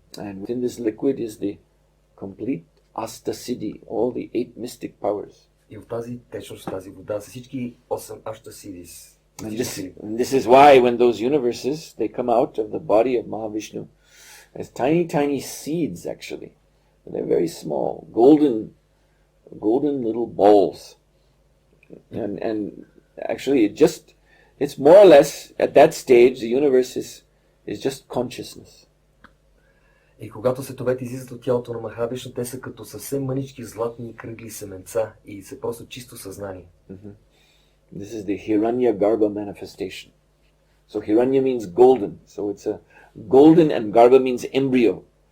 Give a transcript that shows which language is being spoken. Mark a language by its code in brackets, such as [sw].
[en] And within this liquid is the complete Astasiddhi, all the 8 mystic powers. [bg] И в тази течност, тази вода, са всички 8 Аштасидис. [en] And this is why when those universes, they come out of the body of Mahavishnu as tiny seeds actually. And they're very small, golden little balls. And actually it's more or less, at that stage, the universe is just consciousness. [bg] И когато световете излизат от тялото на Махавишну, те са като съвсем мънички златни кръгли семенца и са просто чисто съзнание. [en] This is the Hiranya Garbha manifestation. So Hiranya means golden. So it's a golden, and Garbha means embryo.